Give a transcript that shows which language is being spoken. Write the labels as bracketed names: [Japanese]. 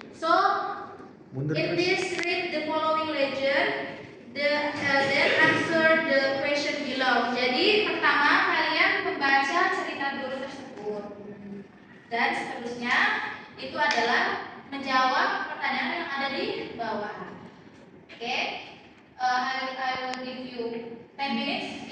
[English] So in this, read the following legend. Then answer the question below. [Indonesian] Jadi pertama kalian membaca cerita dulu tersebut. Dan seterusnya itu adalah menjawab pertanyaan yang ada di bawah. [English] Oke, I will give you 10 minutes.